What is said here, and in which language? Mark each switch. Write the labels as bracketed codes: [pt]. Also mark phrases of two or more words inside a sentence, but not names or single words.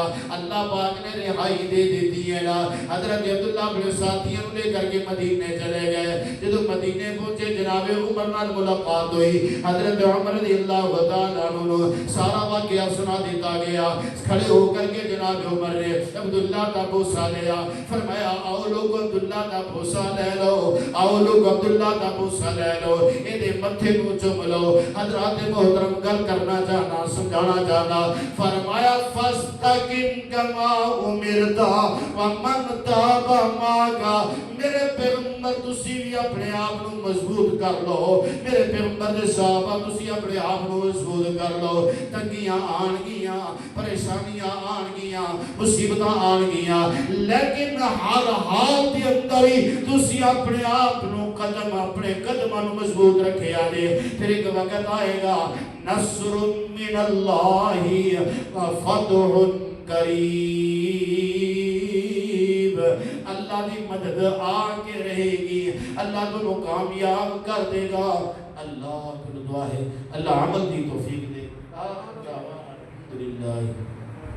[pa] اللہ پاک نے رہائی دے دیتی ہے نا حضرت عبداللہ اپنے ساتھیوں لے کر کے مدینے چلے گئے جدو مدینے پہنچے جناب عمر نال ملاقات ہوئی حضرت عمر رضی اللہ تعالیٰ عنہ سارا واقعہ سنا دیتا گیا کھڑے ہو کر [ur] کے جناب عمر نے عبداللہ کا بوسا لیا فرمایا آؤ لوگ عبداللہ کا بوسا لے لو آؤ لوگ عبداللہ کا بوسا لے لو [pa] ایدے متھے کو چم لو [ur] حضرات محترم [pa] گل کرنا چاہنا سمجھانا چاہنا فرمایا [ar] فَاسْتَقِمْ كَمَا أُمِرْتَ وَمَنْ تَابَ مَعَكَ [pa] میرے پیغمبر تسی بھی اپنے آپ نو مضبوط کر لو میرے پیغمبر دے صحابہ تسی اپنے آپ نو مضبوط کر لو تنگیاں آن گیاں پریشانیاں آن گیاں مصیبتاں آن گیاں لیکن ہر حال دی اندر ہی تسی اپنے آپ نو قدم اپنے قدماں نو مضبوط رکھے آنے پھر ایک وقت آئے گا [ar] نصر من اللہ فتح قریب [pa] اللہ دی مدد آ کے رہے گی اللہ تو کامیاب کر دے گا اللہ کی دعا ہے اللہ عمل دی توفیق دے الحمدللہ